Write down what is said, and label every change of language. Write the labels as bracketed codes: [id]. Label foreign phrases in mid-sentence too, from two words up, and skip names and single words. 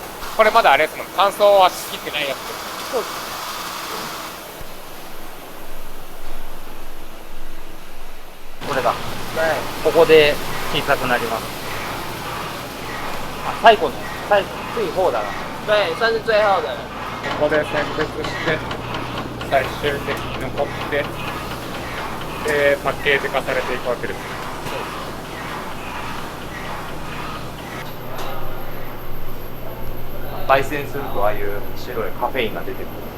[ja] これまだあれですもん、乾燥はしきってないやつです。そうです。これだ。ここで小さくなります。あ、最後方だな。 [zh] 对，算是最后的。 [ja] ここで選別して最終的に残ってでパッケージ化されていくわけです。焙煎するとああいう白いカフェインが出てくるんですよ。